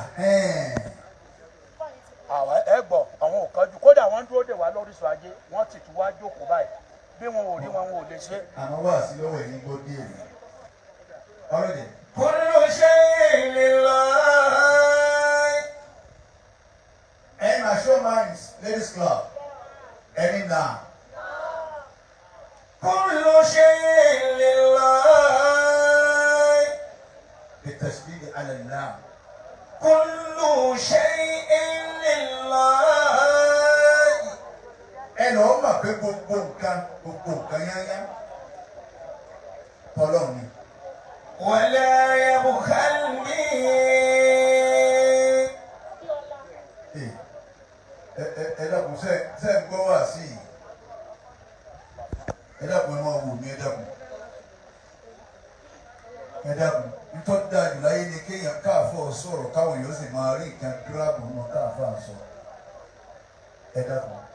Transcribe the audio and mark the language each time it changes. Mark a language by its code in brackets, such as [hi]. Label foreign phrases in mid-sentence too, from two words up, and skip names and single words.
[yo] àwọn ẹ gbọ́ àwọn ò kánjú kódà wọ́n dúró dè wá lóríṣun ajé wọ́n ti tún wá jókòó báyìí bí wọn ò rí wọn ò lè ṣe. àmọ́ wá sí lọ́wọ́ ẹ̀yìn gbọ́ díẹ̀ ni ọ̀rọ̀ dẹ̀. [ar] كل شيء لله. [yo] ẹ̀yin Mature Minds Ladies Club ẹni náà. [ar] كل شيء لله. بالتشديد على اللام. كل شيء لله. [yo] ẹ lọ́ọ́ mọ̀ pé gbogbo nǹkan yányá tọ́lọ́ ni. [ar] ولا يبخل به. [yo] ẹ dákun ṣe ń gbọ́ wá sí i ẹ dákun ẹ máa wò mí ẹ dákun nítorí dájú láyé ni kéèyàn káàfọ̀ sọ̀rọ̀ káwọn èèyàn sì máa rí nǹkan gíráàbù wọn káàfọ̀ sọ ẹ dákun.